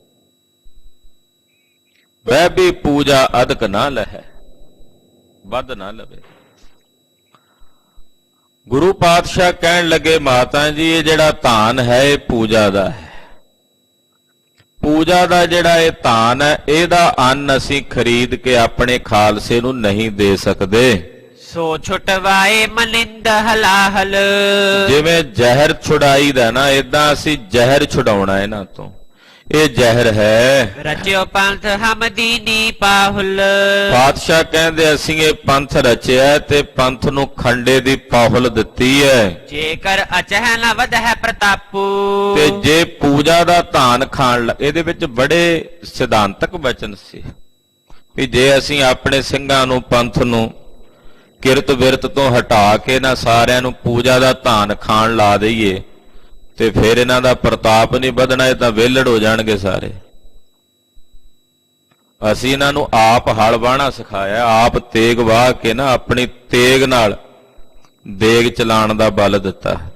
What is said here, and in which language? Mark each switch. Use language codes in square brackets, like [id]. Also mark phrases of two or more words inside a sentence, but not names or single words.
[bra] ਵੈ ਵੀ ਪੂਜਾ ਅਦਕ ਨਾ ਲਹੈ [pa] ਵੱਧ ਨਾ ਲਵੇ ਗੁਰੂ ਪਾਤਸ਼ਾਹ ਕਹਿਣ ਲੱਗੇ ਮਾਤਾ ਜੀ ਇਹ ਜਿਹੜਾ ਧਾਨ ਹੈ ਇਹ ਪੂਜਾ ਦਾ ਹੈ ਪੂਜਾ ਦਾ ਜਿਹੜਾ ਇਹ ਧਾਨ ਹੈ ਇਹਦਾ ਅੰਨ ਅਸੀਂ ਖਰੀਦ ਕੇ ਆਪਣੇ ਖਾਲਸੇ ਨੂੰ ਨਹੀਂ ਦੇ ਸਕਦੇ [bra] सो छुटवाए मनिंद हलाहल [pa] ਜਿਵੇਂ ਜ਼ਹਿਰ ਛੁਡਾਈਦਾ ਨਾ ਇਦਾਂ ਅਸੀਂ ਜ਼ਹਿਰ ਛੁਡਾਉਣਾ ਇਹਨਾਂ ਤੋਂ ਇਹ ਜ਼ਹਿਰ ਹੈ [bra] रचियो पंथ हम दीनी पाहुल [pa] ਪਾਤਸ਼ਾਹ ਕਹਿੰਦੇ ਅਸੀਂ ਇਹ ਪੰਥ ਰਚਿਆ ਤੇ ਪੰਥ ਨੂੰ ਖੰਡੇ ਦੀ ਪਾਹੁਲ ਦਿੱਤੀ ਹੈ [bra] जेकर अचह न वध है प्रतापू [pa] ਤੇ ਜੇ ਪੂਜਾ ਦਾ ਧਾਨ ਖਾਣ ਇਹਦੇ ਵਿੱਚ ਬੜੇ ਸਿਧਾਂਤਕ ਵਚਨ ਸੀ ਵੀ ਜੇ ਅਸੀਂ ਆਪਣੇ ਸਿੰਘਾਂ ਨੂੰ ਪੰਥ ਨੂੰ ਕਿਰਤ ਵਿਰਤ ਤੋਂ ਹਟਾ ਕੇ ਨਾ ਸਾਰਿਆਂ ਨੂੰ ਪੂਜਾ ਦਾ ਧਾਨ ਖਾਣ ਲਾ ਦਈਏ ਤੇ ਫਿਰ ਇਹਨਾਂ ਦਾ ਪ੍ਰਤਾਪ ਨਹੀਂ ਵਧਣਾ ਇਹ ਤਾਂ ਵਿਹਲੜ ਹੋ ਜਾਣਗੇ ਸਾਰੇ ਅਸੀਂ ਇਹਨਾਂ ਨੂੰ ਆਪ ਹਲ ਵਾਹਣਾ ਸਿਖਾਇਆ ਆਪ ਤੇਗ ਵਾਹ ਕੇ ਨਾ ਆਪਣੀ ਤੇਗ ਨਾਲ ਦੇਗ ਚਲਾਉਣ ਦਾ ਬਲ ਦਿੱਤਾ